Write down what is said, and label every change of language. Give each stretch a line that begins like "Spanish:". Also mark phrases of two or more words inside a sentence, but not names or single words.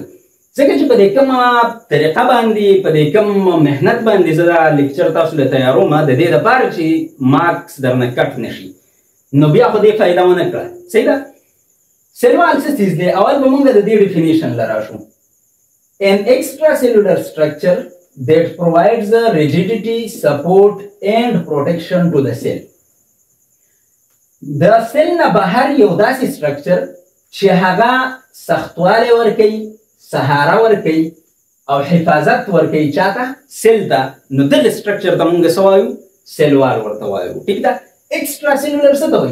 Pashto: ځکه چې په دې کومه طریقه باندې، په دې کوم محنت باندې زه دا لیکچر تاسو له تیاروم د دې دپاره چې مارکس درنه کټ نه شي، نو بیا خو دې فایده ونه کړه. صحیح ده؟ سیلوال څه څیز دی؟ اول به مونږ د دې ډیفینیشن له راشو.
English: An extracellular structure that provides the rigidity, support and protection to the cell.
Pashto: د سیل نه بهر یو داسې سټرکچر چې هغه سختوالی ورکوي، سهاره ورکوي او حفاظت ورکوي چاته؟ سیل ته. نو دغه سټرکچر ته مونږ څه وایو؟ سیلوال ورته وایو. ټیک ده؟ ایکسټراسیلولر څه ته وایي؟